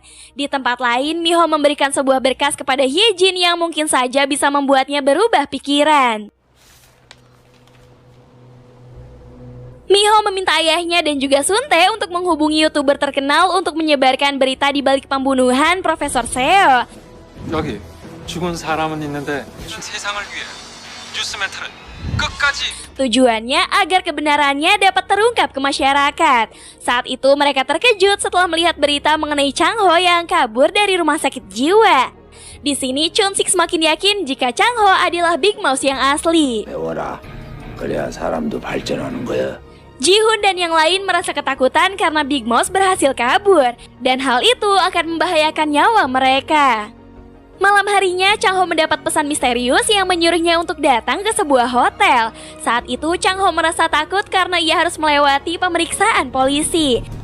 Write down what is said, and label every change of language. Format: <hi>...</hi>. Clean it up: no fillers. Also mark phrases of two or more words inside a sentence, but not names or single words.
<id>Di tempat lain, Mi-ho memberikan sebuah berkas kepada Hye-jin yang mungkin saja bisa membuatnya berubah pikiran. Mi-ho meminta ayahnya dan juga Sun-tae untuk menghubungi YouTuber terkenal untuk menyebarkan berita di balik pembunuhan Profesor Seo.</id> <ko>여기 죽은 사람은 있는데 세상을 위해 뉴스 멘트는 끝까지.</ko> <id>Tujuannya agar kebenarannya dapat terungkap ke masyarakat. Saat itu mereka terkejut setelah melihat berita mengenai Chang Ho yang kabur dari rumah sakit jiwa. Di sini Chun Sik semakin yakin jika Chang Ho adalah Big Mouse yang asli.</id> <ko>배워라. 그래야 사람도 발전하는 거야.</ko> <id>Ji-hoon dan yang lain merasa ketakutan karena Big Mouse berhasil kabur. Dan hal itu akan membahayakan nyawa mereka. Malam harinya, Chang Ho mendapat pesan misterius yang menyuruhnya untuk datang ke sebuah hotel. Saat itu, Chang Ho merasa takut karena ia harus melewati pemeriksaan polisi.</id>